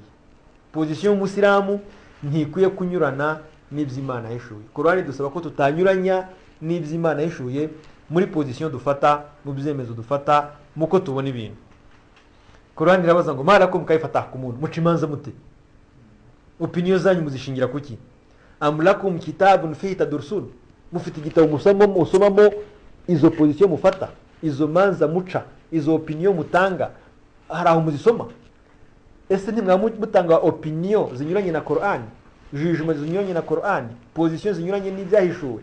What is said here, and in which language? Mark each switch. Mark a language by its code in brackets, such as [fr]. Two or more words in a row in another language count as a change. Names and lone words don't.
[rw] Position y'Umusilamu ntikwiye kunyurana n'iby'Imana yahishuye. Qur'an dusaba ko tutanyuranya n'iby'Imana yahishuye muri position dufata, mu byemezo dufata, muko tubona ibintu. Qur'an irabaza ngo [ar] ما لكم كيف تحكمون, [rw] mucimanza mute? Opinion zanyu muzishingira kuki? [ar] أم لكم كتاب فيه تدرسون, [rw] mufite igitabo musomamo izo position mufata, izo manza muca, izo opinion mutanga, hari aho muzisoma? Ese ntimwamutanga opinion zinyuranye na Qur'an, jugement zinyuranye na Qur'an, position zinyuranye n'ibyahishuwe?